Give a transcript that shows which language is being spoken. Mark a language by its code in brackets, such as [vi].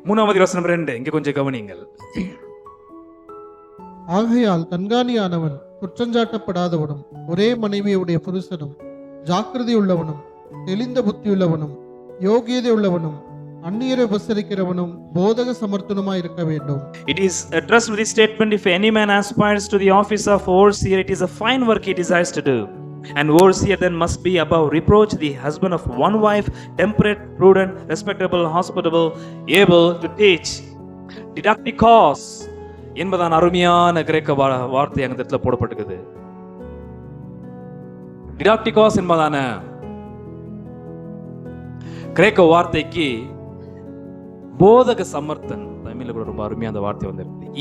[ta] 3வது வசனம் 2 இங்கே கொஞ்சம் கவனிங்கள். ஆகையால் கண்காணியானவன் குற்றஞ்சாட்டப்படாதவனும் ஒரே மனைவியுடைய புருஷனும் ஜாக்கிரதை உள்ளவனும் தெளிந்த புத்தியுள்ளவனும் யோகியதை உள்ளவனும் அந்நியரை உபசரிக்கிறவனும் போதக சமர்த்தனுமாய் இருக்க வேண்டும். [en] It is a trustworthy statement. If any man aspires to the office of overseer, it is a fine work he desires to do. And overseer then must be above reproach, the husband of one wife, temperate, prudent, respectable, hospitable, able to teach. [ta] Didaktikos என்பதான அருமையான கிரேக்க வார்த்தை அந்த இடத்துல போடப்பட்டிருக்குது. டிடாக்டிகாஸ் என்பதான கிரேக்க வார்த்தைக்கு போதக சமர்த்தன், தமிழ்ல கூட ரொம்ப அருமையா அந்த வார்த்தை வந்திருக்கு.